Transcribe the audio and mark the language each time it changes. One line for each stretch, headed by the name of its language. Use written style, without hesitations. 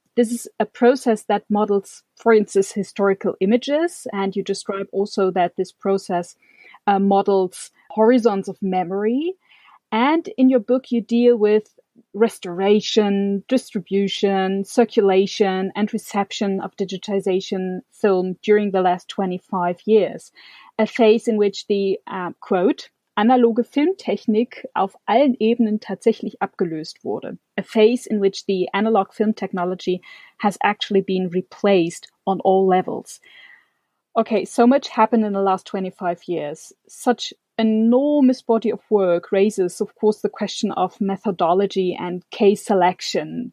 English: This is a process that models, for instance, historical images, and you describe also that this process models horizons of memory. And in your book, you deal with restoration, distribution, circulation, and reception of digitization film during the last 25 years. A phase in which the, quote,
German: analoge Filmtechnik auf allen Ebenen tatsächlich abgelöst wurde.
English: A phase in which the analog film technology has actually been replaced on all levels. Okay, so much happened in the last 25 years. Such enormous body of work raises, of course, the question of methodology and case selection.